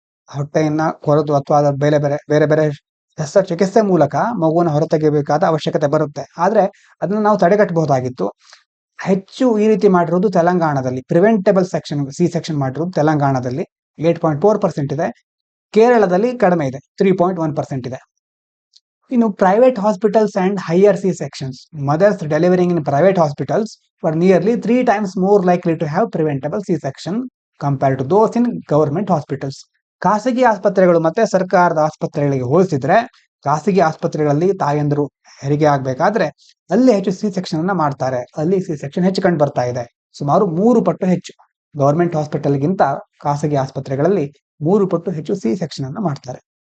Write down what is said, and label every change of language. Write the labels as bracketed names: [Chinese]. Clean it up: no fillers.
[Kannada] ಹೊಟ್ಟೆಯನ್ನ ಕೊರೆದು ಅಥವಾ ಬೇರೆ ಬೇರೆ ಶಸ್ತ್ರಚಿಕಿತ್ಸೆ ಮೂಲಕ ಮಗುವನ್ನು ಹೊರತೆಗೆಯಬೇಕಾದ ಅವಶ್ಯಕತೆ ಬರುತ್ತೆ, ಆದ್ರೆ ಅದನ್ನ ನಾವು ತಡೆಗಟ್ಟಬಹುದಾಗಿತ್ತು. ಹೆಚ್ಚು ಈ ರೀತಿ ಮಾಡಿರೋದು ತೆಲಂಗಾಣದಲ್ಲಿ, ಪ್ರಿವೆಂಟಬಲ್ C-section ಮಾಡಿರೋದು ತೆಲಂಗಾಣದಲ್ಲಿ 8.4% ಇದೆ. ಕೇರಳದಲ್ಲಿ ಕಡಿಮೆ ಇದೆ, 3.1% ಇದೆ. ಇನ್ನು [English] Private hospitals and higher C-sections. Mothers delivering in private hospitals were nearly 3 times more likely to have preventable C-section compared to those in government hospitals. [Kannada] ಖಾಸಗಿ ಆಸ್ಪತ್ರೆಗಳು ಮತ್ತೆ ಸರ್ಕಾರದ ಆಸ್ಪತ್ರೆಗಳಿಗೆ ಹೋಲಿಸಿದ್ರೆ, ಖಾಸಗಿ ಆಸ್ಪತ್ರೆಗಳಲ್ಲಿ ತಾಯಂದ್ರು ಹೆರಿಗೆ ಆಗ್ಬೇಕಾದ್ರೆ ಅಲ್ಲಿ ಹೆಚ್ಚು C-section ಅನ್ನ ಮಾಡ್ತಾರೆ, ಅಲ್ಲಿ C-section ಹೆಚ್ಚು ಕಂಡು ಬರ್ತಾ ಇದೆ, ಸುಮಾರು 3 ಪಟ್ಟು ಹೆಚ್ಚು. ಗವರ್ಮೆಂಟ್ ಹಾಸ್ಪಿಟಲ್ಗಿಂತ ಖಾಸಗಿ ಆಸ್ಪತ್ರೆಗಳಲ್ಲಿ 3 ಪಟ್ಟು ಹೆಚ್ಚು C-section ಅನ್ನ ಮಾಡ್ತಾರೆ.